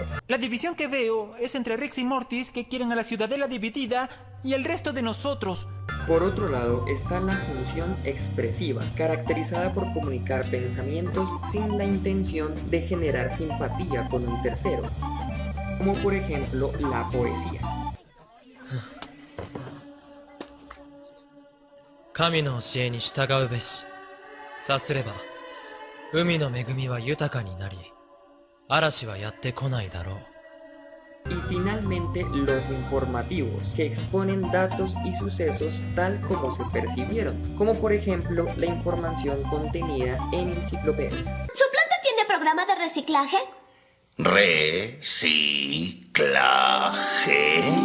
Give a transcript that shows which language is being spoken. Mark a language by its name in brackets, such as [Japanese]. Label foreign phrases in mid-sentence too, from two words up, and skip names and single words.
[Spanish] La división que veo es entre Rex y Mortis, que quieren a la ciudadela dividida, y el resto de nosotros. Por otro lado está la función expresiva, caracterizada por comunicar pensamientos sin la intención de generar simpatía con un tercero, como por ejemplo la poesía. [Japanese] 神の教えに従うべし。さすれば、海の恵みは豊かになり、嵐はやってこないだろう。 [Spanish] Y finalmente los informativos, que exponen datos y sucesos tal como se percibieron, como por ejemplo la información contenida en enciclopedias. ¿Su planta tiene programa de reciclaje? Reciclaje.